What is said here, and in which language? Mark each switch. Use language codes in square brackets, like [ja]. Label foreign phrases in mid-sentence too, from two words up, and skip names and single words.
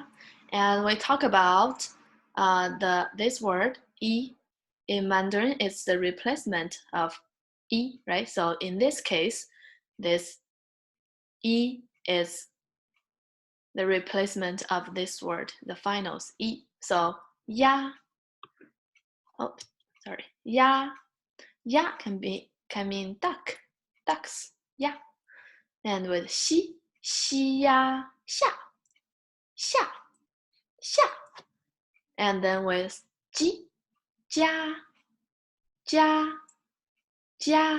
[en] And we talk about this word, yi, in Mandarin, it's the replacement of yi, right? So in this case, this yi is the replacement of this word, the finals, yi. So ya, oh, sorry, ya, ya can mean duck, ducks, ya. And with xi, [zh] xi ya, xia, xia, xia. [en] And then with [zh] ji, jia, jia, jia.